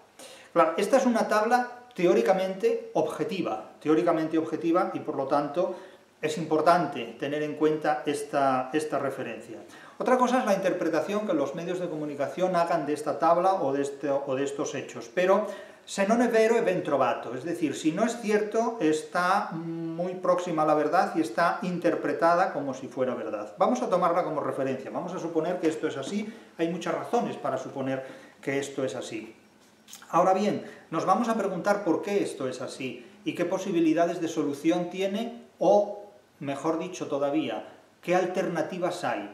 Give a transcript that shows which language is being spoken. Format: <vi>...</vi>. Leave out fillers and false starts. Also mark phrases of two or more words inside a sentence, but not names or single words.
<es>Claro, esta es una tabla teóricamente objetiva y por lo tanto es importante tener en cuenta esta referencia. Otra cosa es la interpretación que los medios de comunicación hagan de esta tabla o de estos hechos, pero</es> <it>se non è vero e ben trovato,</it> <es>es decir, si no es cierto, está muy próxima a la verdad y está interpretada como si fuera verdad. Vamos a tomarla como referencia, vamos a suponer que esto es así, hay muchas razones para suponer que esto es así. Ahora bien, nos vamos a preguntar por qué esto es así y qué posibilidades de solución tiene, o, mejor dicho todavía, ¿Qué alternativas hay?</es>